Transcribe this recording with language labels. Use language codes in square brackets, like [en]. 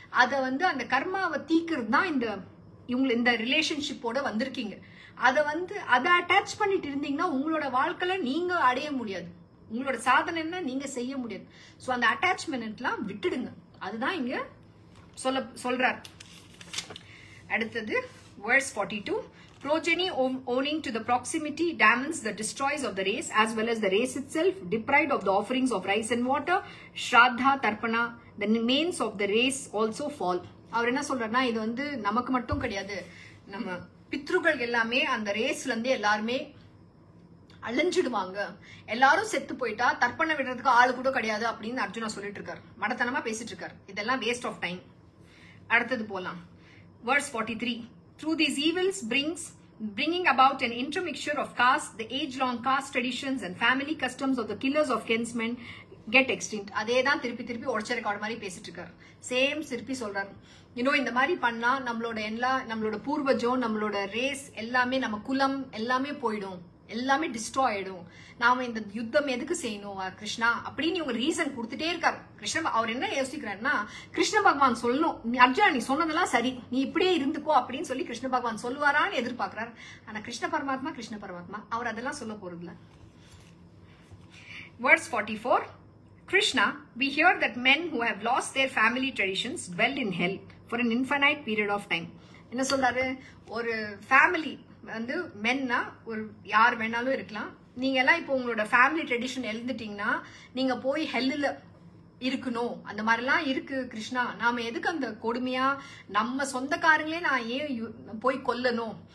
[ta] அதை வந்து அந்த கர்மாவை தீக்கிறது தான் இந்த ரிலேஷன்ஷிப்போட வந்திருக்கீங்க. அதை அட்டாச் பண்ணிட்டு இருந்தீங்கன்னா உங்களோட வாழ்க்கையில நீங்க அடைய முடியாது. உங்களோட சாதனை என்ன நீங்க செய்ய முடியாது. சோ அந்த அட்டாச்மெண்ட்லாம் விட்டுடுங்க. அதுதான் இங்க சொல்றார். அடுத்தது verse 42. [en] Progeny owing to the proximity damns that destroys of the race as well as the race itself, deprived of the offerings of rice and water, shraddha, tarpana, the mains of the race also fall. [ta] அவர் என்ன சொல்றாருன்னா, இது வந்து நமக்கு மட்டும் கிடையாது, நம்ம பித்ருகள் எல்லாமே அந்த ரேஸ்ல இருந்து எல்லாருமே அழிஞ்சிடுவாங்க. எல்லாரும் செத்து போயிட்டா தர்ப்பணம் விடுறதுக்கு ஆளு கூட கிடையாது அப்படின்னு அர்ஜுனா சொல்லிட்டு இருக்காரு. மடத்தனமா பேசிட்டு இருக்காரு. இதெல்லாம் வேஸ்ட் ஆஃப் டைம். அடுத்தது போலாம். verse 43. [en] Through these evils bringing about an intermixture of caste, the age-long caste traditions and family customs of the killers of kinsmen get extinct. [ta] அதே தான் திருப்பி உடச்ச ரெக்கார்ட் மாதிரி பேசிட்டு இருக்காரு. சேம் திருப்பி சொல்றாரு. இந்த மாதிரி பண்ணா நம்மளோட பூர்வஜம், நம்மளோட ரேஸ் எல்லாமே, நம்ம குலம் எல்லாமே போயிடும், எல்லாமே டிஸ்ட்ராய் ஆயிடும். நாம இந்த யுத்தம் எதுக்கு செய்யணும் கிருஷ்ணா அப்படின்னு இவங்க ரீசன் கொடுத்துட்டே இருக்காரு. கிருஷ்ண அவர் என்ன யோசிக்கிறாருன்னா, கிருஷ்ண பகவான் சொல்லணும், அர்ஜுனா நீ சொன்னதெல்லாம் சரி, நீ இப்படியே இருந்துக்கோ அப்படின்னு சொல்லி கிருஷ்ண பகவான் சொல்லுவாரான்னு எதிர்பார்க்கிறார். ஆனா கிருஷ்ண பரமாத்மா அவர் அதெல்லாம் சொல்ல போறதில்ல. [en] verse 44. Krishna, we hear that men who have lost their family traditions dwell in hell for an infinite period of time. [ta] என்ன சொல்றாரு, ஒரு ஃபேமிலி வந்து மென்னா ஒரு யார் வேணாலும் இருக்கலாம். நீங்க எல்லாம் இப்போ உங்களோட ஃபேமிலி ட்ரெடிஷன் எழுந்துட்டீங்கன்னா நீங்க போய் ஹெல்லில் இருக்கணும். அந்த மாதிரிலாம் இருக்கு கிருஷ்ணா. நாம எதுக்கு அந்த கொடுமையா நம்ம சொந்தக்காரங்களே நான் ஏன் போய் கொல்லணும்?